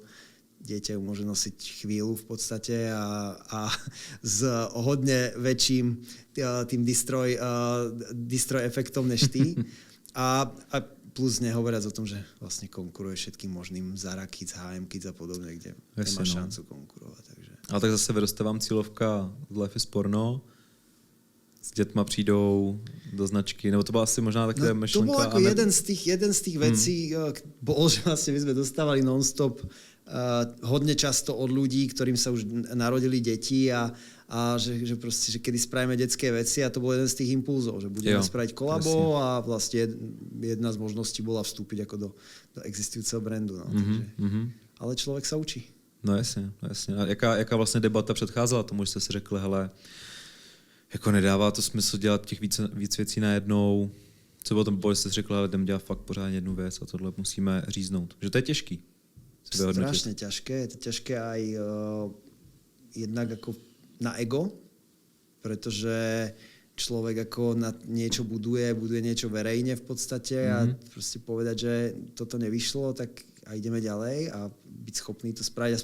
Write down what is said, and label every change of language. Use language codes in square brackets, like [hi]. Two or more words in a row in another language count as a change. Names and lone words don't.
[sk] Dieťa ju môže nosiť chvíľu v podstate a s hodne väčším tým destroy efektom než ty. A plus nehovoriac o tom, že vlastne konkuruje všetkým možným Zara Kids, H&M Kids a podobne, kde nemá šancu konkurovať. Takže. [cs] Ale tak zase vyroste vám cílovka z Life is Porno, s dětma přijdou do značky, nebo to byla asi možná takové myšlenka. [sk] To bol ako jeden z tých vecí, bol, že vlastne my sme dostávali non-stop hodne často od ľudí, ktorým sa už narodili deti a že proste, že kedy spravíme detské veci a to bol jeden z tých impulzov, že budeme spraviť kolabo a vlastne jedna z možností bola vstúpiť ako do existujúceho brandu. No. Ale človek sa učí. [cs] No jasně. A jaká vlastně debata předcházela tomu, že jste si řekli, hele, jako nedává to smysl dělat těch víc věcí najednou. Co bylo tam, že jste řekli, ale jdem dělat fakt pořád jednu věc a tohle musíme říznout. Že to je těžký. [sk] Strašne ťažké. Je to ťažké aj jednak ako na ego, pretože človek ako na niečo buduje niečo verejne v podstate a proste povedať, že toto nevyšlo, tak a ideme ďalej a byť schopný to spraviť.